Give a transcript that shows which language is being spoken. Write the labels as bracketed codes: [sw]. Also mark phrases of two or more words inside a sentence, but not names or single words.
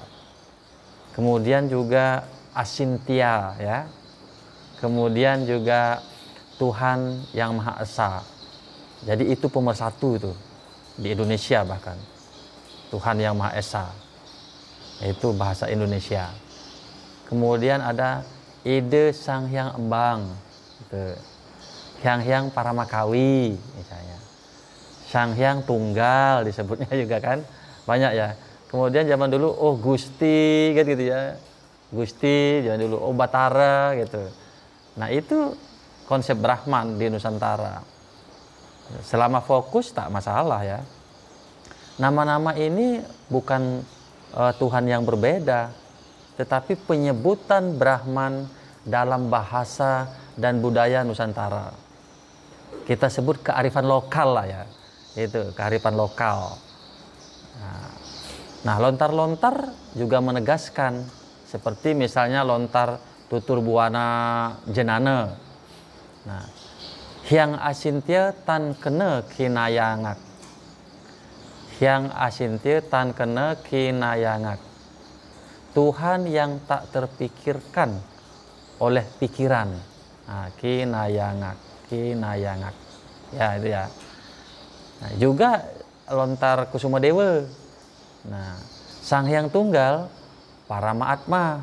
[id] Kemudian juga Asintya ya. Kemudian juga Tuhan yang Maha Esa. Jadi itu pemersatu itu di Indonesia bahkan. Tuhan yang Maha Esa. Itu bahasa Indonesia. Kemudian ada Ide Sang Hyang Embang. Gitu. Hyang Hyang Paramakawi misalnya. Sang Hyang Tunggal disebutnya juga kan, banyak ya. Kemudian zaman dulu Gusti kan gitu ya, Gusti zaman dulu, Batara gitu. Nah itu konsep Brahman di Nusantara. Selama fokus tak masalah ya. Nama-nama ini bukan Tuhan yang berbeda, tetapi penyebutan Brahman dalam bahasa dan budaya Nusantara. Kita sebut kearifan lokal lah ya. Itu kearifan lokal. Nah, lontar-lontar juga menegaskan, seperti misalnya lontar tutur buana jenana. [kaw] Nah, hyang asintya tan kene kinayangak. Hyang asintya tan kene kinayangak. [id] Tuhan yang tak terpikirkan oleh pikiran. Nah, kinayangak, kinayangak. Ya, itu ya. Nah, juga lontar Kusuma Dewa. Nah, Sang Hyang Tunggal Paramaatma.